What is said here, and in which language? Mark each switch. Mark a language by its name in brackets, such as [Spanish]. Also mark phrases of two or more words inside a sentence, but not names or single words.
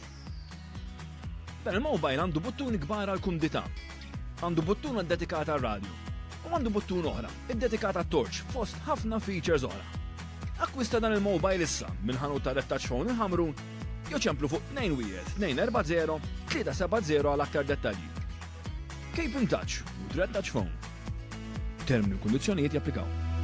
[Maltese] Dan il-mobile għandu buttuni kbar għal kumdità. Għandu buttuna dedikata għal radio. U għandu buttun oħra, id-dedikata torch fost ħafna features oħra. Akkwista dan il-mobile issa minn ħanut ta' Red Touch Phone il-ħamrun jew ċemplu fuq 21240-370 għal aktar dettalji. [English] Keep in touch with Red Touch Phone. [Maltese] Termini u kundizzjonijiet japplikaw.